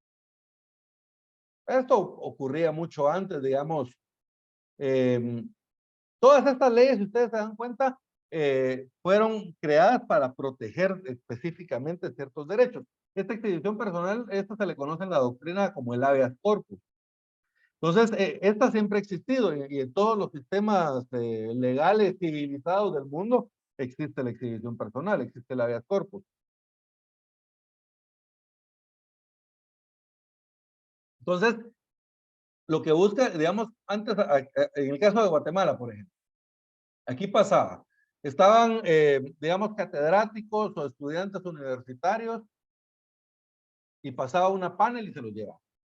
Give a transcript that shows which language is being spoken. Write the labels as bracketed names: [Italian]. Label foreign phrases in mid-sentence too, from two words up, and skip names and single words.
[Spanish] Esto ocurría mucho antes, digamos. eh, Todas estas leyes, si ustedes se dan cuenta, fueron creadas para proteger específicamente ciertos derechos. Esta exhibición personal, esto se le conoce en la doctrina como el [Latin] habeas corpus. [Spanish] Entonces, esta siempre ha existido, y en todos los sistemas legales civilizados del mundo existe la exhibición personal, existe el [Latin] habeas corpus. [Spanish] Entonces, lo que busca, digamos, antes, en el caso de Guatemala, por ejemplo, aquí pasaba, estaban, digamos, catedráticos o estudiantes universitarios, y pasaba una panel y se los llevaba.